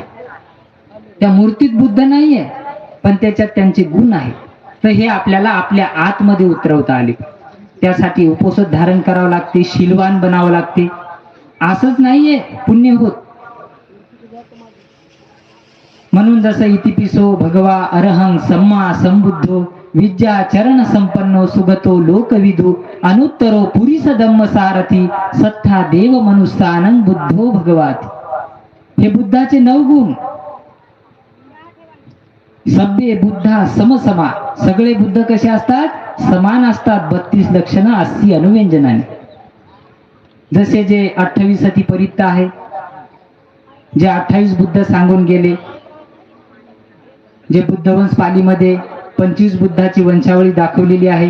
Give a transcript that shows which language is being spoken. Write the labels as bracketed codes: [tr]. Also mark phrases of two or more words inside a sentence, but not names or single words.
[mr] त्या मूर्तीत बुद्ध नाहीये, पण त्याच्यात त्यांचे गुण आहेत. तर हे आपल्याला आपल्या आतमध्ये उतरवता आले. त्यासाठी उपोषित धारण करावं लागते, शीलवान बनावं लागते. असंच नाहीये पुण्य होत. [pi] म्हणून जसं इतिपिसो भगवा अरहं सम्मा संबुद्धो विद्या चरण संपन्नो सुगतो लोकविदु अनुत्तरो पुरीस धम्म सारथी सत्था देव मनुष्यानं बुद्धो भगवाती. [mr] हे बुद्धाचे 9 गुण. [pi] सभ्य बुद्धा समसमा, [mr] सगळे बुद्ध कसे असतात? समान असतात. 32 लक्षणं 80 अनुव्यंजनाने. जसे जे 28 सती परित्त आहे, जे 28 बुद्ध सांगून गेले, जे बुद्धवंश पालीमध्ये 25 बुद्धाची वंशावळी दाखवलेली आहे.